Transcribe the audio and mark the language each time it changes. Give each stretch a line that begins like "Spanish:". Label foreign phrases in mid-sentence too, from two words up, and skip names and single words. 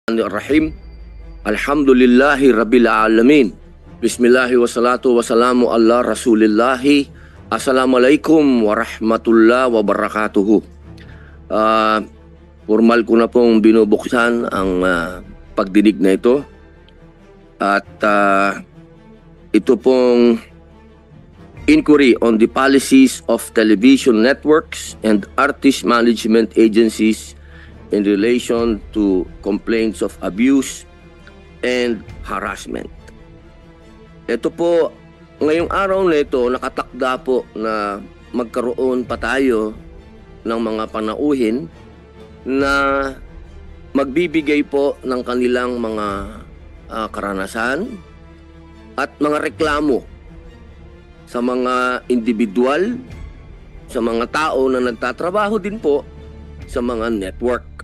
Arabic: Rahim. الحمد لله رب العالمين. بسم الله والصلاة والسلام على رسول الله. السلام عليكم ورحمة الله وبركاته.
Filipino: Formal ko na pong binubuksan ang pagdinig na ito. At ito pong
English: inquiry on the policies of television networks and artist management agencies in relation to complaints of abuse and harassment.
Filipino: Ito po, ngayong araw na ito, nakatakda po na magkaroon pa tayo ng mga panauhin na magbibigay po ng kanilang mga karanasan at mga reklamo sa mga individual, sa mga tao na nagtatrabaho din po sa mga network.